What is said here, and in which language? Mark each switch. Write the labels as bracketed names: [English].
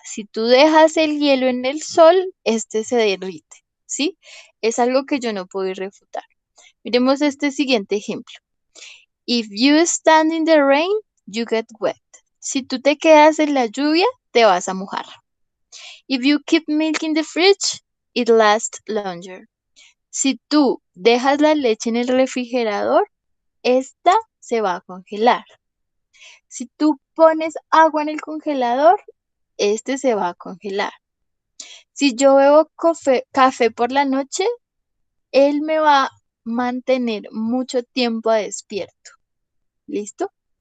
[Spanish] Si tú dejas el hielo en el sol, este se derrite, ¿sí? Es algo que yo no puedo refutar. Miremos este siguiente ejemplo. [English] If you stand in the rain, you get wet. [Spanish] Si tú te quedas en la lluvia, te vas a mojar. [English] If you keep milk in the fridge, it lasts longer. [Spanish] Si tú dejas la leche en el refrigerador, esta se va a congelar. Si tú pones agua en el congelador, este se va a congelar. Si yo bebo café por la noche, él me va a mantener mucho tiempo despierto. ¿Listo?